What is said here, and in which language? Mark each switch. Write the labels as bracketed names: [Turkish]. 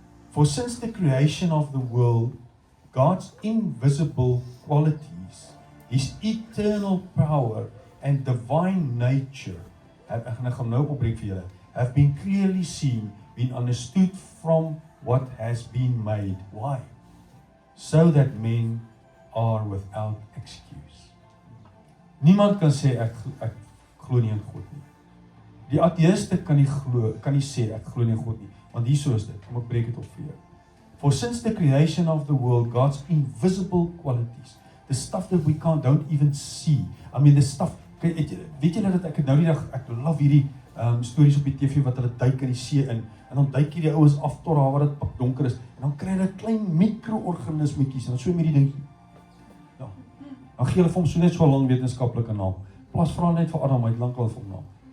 [English] For since the creation of the world, God's invisible qualities, his eternal power and divine nature, [Afrikaans] ek gaan nou opbreek vir julle, [English] have been clearly seen, been understood from what has been made. Why? So that men are without excuse. [Afrikaans] Niemand kan sê ek glo nie in God nie. Die ateïste kan nie sê ek glo nie in God nie, want hierso is dit. Kom ek breek dit op vir jou. [English] For since the creation of the world, God's invisible qualities, the stuff that we don't even see. I mean, the stuff, [Afrikaans] weet julle dat ek nou die dag, ek love hierdie stories op die TV wat hulle duik in die see in, en dan duik hierdie ouens af tot daar waar dit donker is, en dan kry hulle klein mikro-organismetjies, en dan so met die ding, ja, dan gee hulle vir hom so net so lang wetenskaplike naam, plaas vra net vir Adam, hy het lang al vir hom naam,